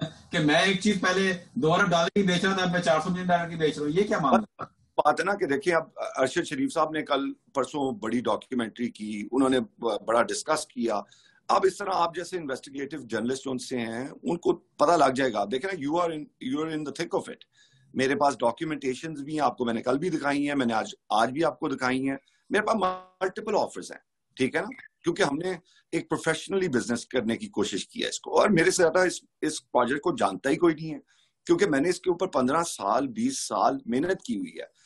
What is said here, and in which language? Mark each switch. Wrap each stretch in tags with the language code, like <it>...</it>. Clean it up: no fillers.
<ur>کہ میں ایک چیز پہلے $2 ارب کی بیچ رہا تھا, اب میں $400 ملین کی بیچ رہا ہوں, یہ کیا معاملہ بات ہے نا کہ دیکھیں اب ارشد شریف صاحب نے کل پرسوں بڑی ڈاکیومنٹری کی, انہوں نے بڑا ڈسکس کیا. اب اس طرح آپ جیسے انویسٹیگیٹو جرنلسٹ جو ان سے ہیں ان کو پتہ لگ جائے گا.</ur> <en>دیکھیں نا, you are in the thick of it.</en> <ur>میرے پاس ڈاکیومنٹیشنز بھی ہیں, آپ کو میں نے کل بھی دکھائی ہیں, میں نے آج بھی آپ کو دکھائی ہیں. میرے پاس ملٹیپل آفرز ہیں, ٹھیک ہے نا, کیونکہ ہم نے ایک پروفیشنلی بزنس کرنے کی کوشش کی ہے اس کو, اور میرے سے زیادہ اس پروجیکٹ کو جانتا ہی کوئی نہیں ہے, کیونکہ میں نے اس کے اوپر 15 سال 20 سال محنت کی ہوئی ہے.</ur>